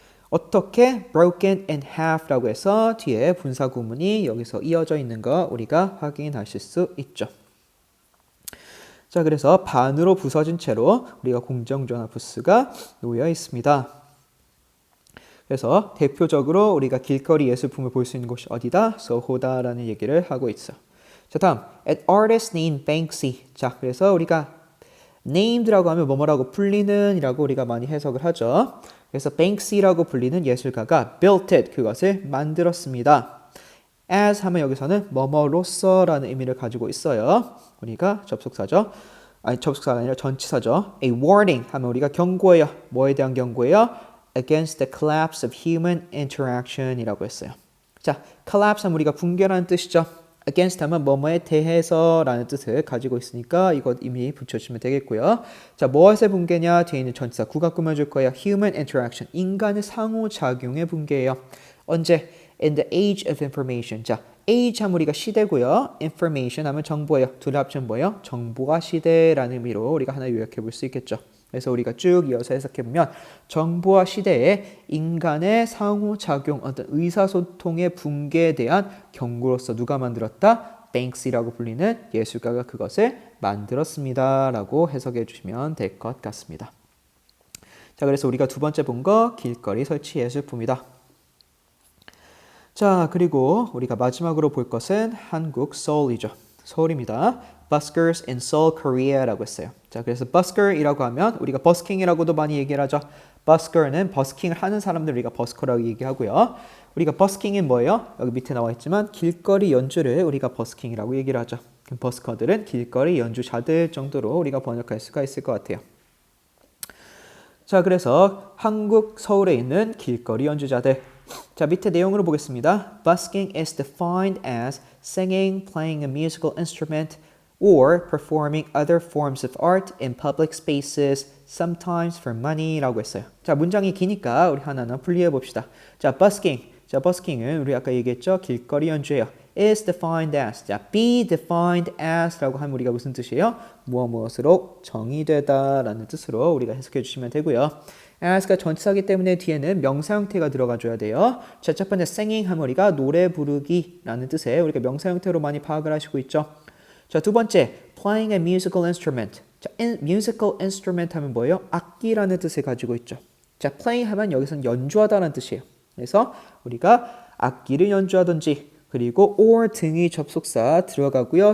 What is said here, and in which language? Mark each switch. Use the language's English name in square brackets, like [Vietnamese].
[Korean] 어떻게? [English] broken in half [Korean] 라고 해서 뒤에 분사 구문이 여기서 이어져 있는 거 우리가 확인하실 수 있죠. 자, 그래서 반으로 부서진 채로 우리가 공중전화 부스가 놓여 있습니다. 그래서 대표적으로 우리가 길거리 예술품을 볼 수 있는 곳이 어디다? 소호다라는 얘기를 하고 있어. [English] 자, 다음 an artist named Banksy. [Korean] 자, 그래서 우리가 named라고 하면 뭐뭐라고 불리는 이라고 우리가 많이 해석을 하죠. 그래서 Banksy라고 불리는 예술가가 [English] built it. [Korean] 그것을 만들었습니다. as 하면 여기서는 뭐뭐로서라는 의미를 가지고 있어요. 우리가 접속사죠. 아니, 접속사가 아니라 전치사죠. A warning 하면 우리가 경고예요. 뭐에 대한 경고예요? [English] Against the collapse of human interaction 이라고 했어요. [Korean] 자, collapse 하면 우리가 붕괴라는 뜻이죠. against 하면 뭐뭐에 대해서라는 뜻을 가지고 있으니까 이것 이미 붙여주시면 되겠고요. 자, 무엇의 붕괴냐? 뒤에 있는 전치사 구가 꾸며줄 거예요. human interaction, 인간의 상호작용의 붕괴예요. 언제? [English] In the age of information. [Korean] 자, age 하면 우리가 시대고요. information 하면 정보예요. 둘 합치면 뭐예요? 정보화 시대라는 의미로 우리가 하나 요약해 볼 수 있겠죠. 그래서 우리가 쭉 이어서 해석해보면 정보화 시대에 인간의 상호작용, 어떤 의사소통의 붕괴에 대한 경고로서 누가 만들었다? Banksy라고 불리는 예술가가 그것을 만들었습니다. 라고 해석해 주시면 될 것 같습니다. 자, 그래서 우리가 두 번째 본 거 길거리 설치 예술품이다. 자, 그리고 우리가 마지막으로 볼 것은 한국 서울이죠. 서울입니다. [English] Buskers in Seoul, Korea라고 했어요. [Korean] 자, 그래서 busker이라고 하면 우리가 버스킹이라고도 많이 얘기를 하죠. busker는 버스킹을 하는 사람들 우리가 버스커라고 얘기하고요. 우리가 버스킹은 뭐예요? 여기 밑에 나와 있지만 길거리 연주를 우리가 버스킹이라고 얘기를 하죠. 그럼 버스커들은 길거리 연주자들 정도로 우리가 번역할 수가 있을 것 같아요. 자, 그래서 한국 서울에 있는 길거리 연주자들. 자, 밑에 내용으로 보겠습니다. [English] Busking is defined as singing, playing a musical instrument, or performing other forms of art in public spaces, sometimes for money라고 했어요. [Korean] 자, 문장이 기니까 우리 하나하나 분리해 봅시다. 자, busking. 자, busking은 우리 아까 얘기했죠. [English] 길거리 연주예요. is defined as. [Korean] 자, be defined as라고 하면 우리가 무슨 뜻이에요? 무엇으로 정의되다라는 뜻으로 우리가 해석해 주시면 되고요. as가 전치사기 때문에 뒤에는 명사 형태가 들어가줘야 돼요. 자, 첫 번째 singing 하면 우리가 노래 부르기라는 뜻에 우리가 명사 형태로 많이 파악을 하시고 있죠. [English] 자, 두 번째, playing a musical instrument. [Korean] 자, musical instrument 하면 뭐예요? 악기라는 뜻을 가지고 있죠. 자, playing 하면 여기서는 연주하다라는 뜻이에요. 그래서 우리가 악기를 연주하든지 그리고 or 등이 접속사 들어가고요.